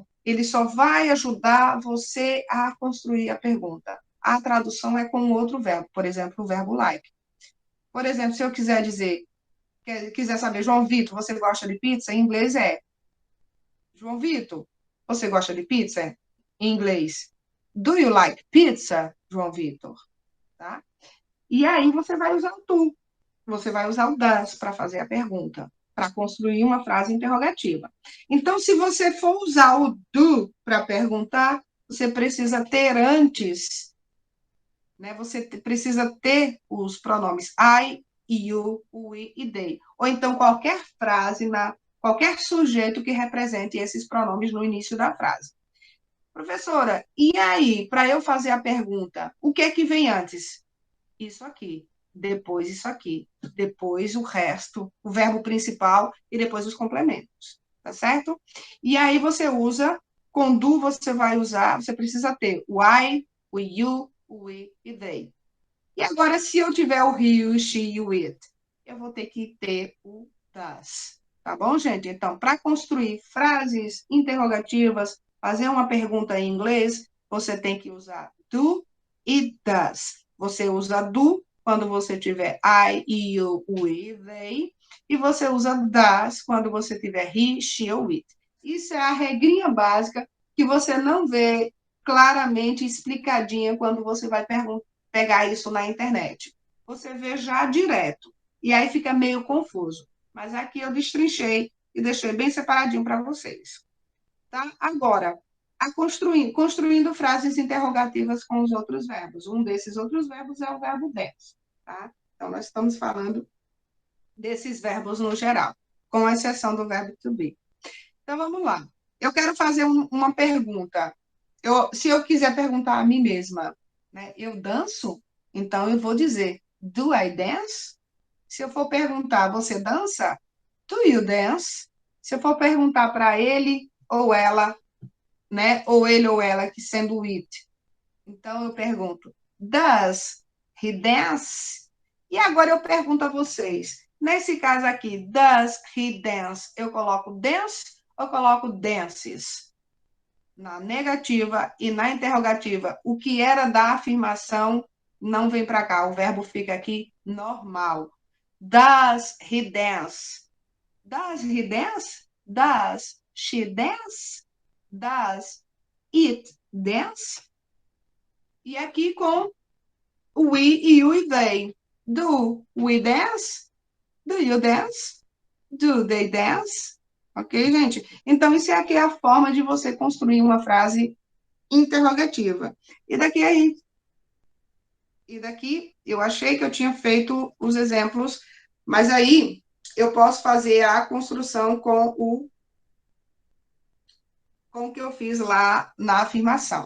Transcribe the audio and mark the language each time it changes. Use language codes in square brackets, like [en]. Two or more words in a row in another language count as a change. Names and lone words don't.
[pt] Ele só vai ajudar você a construir a pergunta. A tradução é com outro verbo, por exemplo, o verbo like. Por exemplo, se eu quiser dizer, quiser saber, João Vitor, você gosta de pizza? Em inglês é João Vitor, você gosta de pizza? Em inglês. [en] Do you like pizza, [pt] João Vitor? Tá? E aí você vai usar o tu. Você vai usar o das para fazer a pergunta, para construir uma frase interrogativa. Então, se você for usar o do para perguntar, você precisa ter antes, né? Você precisa ter os pronomes [en] I, you, we [pt] e they. Ou então qualquer frase, qualquer sujeito que represente esses pronomes no início da frase. Professora, e aí, para eu fazer a pergunta, o que é que vem antes? Isso aqui, depois isso aqui, depois o resto, o verbo principal e depois os complementos, tá certo? E aí você usa, com do você vai usar, você precisa ter o I, o you, o we e they. E agora, se eu tiver o he, o she e o it, eu vou ter que ter o das. Tá bom, gente? Então, para construir frases interrogativas, fazer uma pergunta em inglês, você tem que usar do e does. Você usa do quando você tiver [en] I, you, we, they, [pt] e você usa does quando você tiver he, she ou it. Isso é a regrinha básica que você não vê claramente explicadinha quando você vai pegar isso na internet. Você vê já direto. E aí fica meio confuso. Mas aqui eu destrinchei e deixei bem separadinho para vocês. Tá? Agora, construindo frases interrogativas com os outros verbos. Um desses outros verbos é o verbo dance. Tá? Então, nós estamos falando desses verbos no geral, com exceção do verbo [en] to be. [pt] Então, vamos lá. Eu quero fazer uma pergunta. Se eu quiser perguntar a mim mesma, né, eu danço? Então, eu vou dizer, [en] do I dance? [pt] Se eu for perguntar, você dança? [en] Do you dance? [pt] Se eu for perguntar para ele ou ela, né, ou ele ou ela, que sendo it, então eu pergunto, [en] does he dance? [pt] E agora eu pergunto a vocês, nesse caso aqui, [en] does he dance? [pt] Eu coloco dance ou coloco dances? Na negativa e na interrogativa, o que era da afirmação não vem para cá, o verbo fica aqui normal. [en] Does he dance? Does he dance? Does she dance? Does it dance? [pt] E aqui com o we, you e they. [en] Do we dance? Do you dance? Do they dance? [pt] Ok, gente? Então, isso aqui é a forma de você construir uma frase interrogativa. E daqui eu achei que eu tinha feito os exemplos, mas aí eu posso fazer a construção com o que eu fiz lá na afirmação.